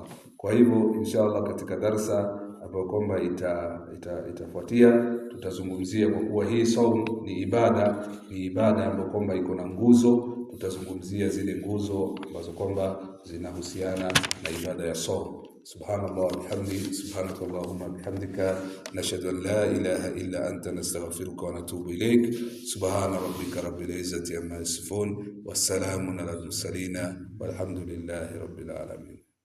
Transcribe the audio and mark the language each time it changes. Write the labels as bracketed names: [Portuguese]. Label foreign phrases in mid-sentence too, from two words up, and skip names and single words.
[Swahili] Kwa hivyo inshallah katika darsa ambayo kwamba itafuatia tutazungumzia, kwa kuwa hii saum ni ibada ambayo kwamba iko na nguzo, tutazungumzia zile nguzo ambazo kwamba zinahusiana na ibada ya saum. [Arabic] سبحان الله وبحمده، سبحانك اللهم وبحمدك، نشهد أن لا إله إلا أنت، نستغفرك ونتوب إليك. سبحان ربك رب العزة عما يصفون، والسلام على المرسلين، والحمد لله رب العالمين.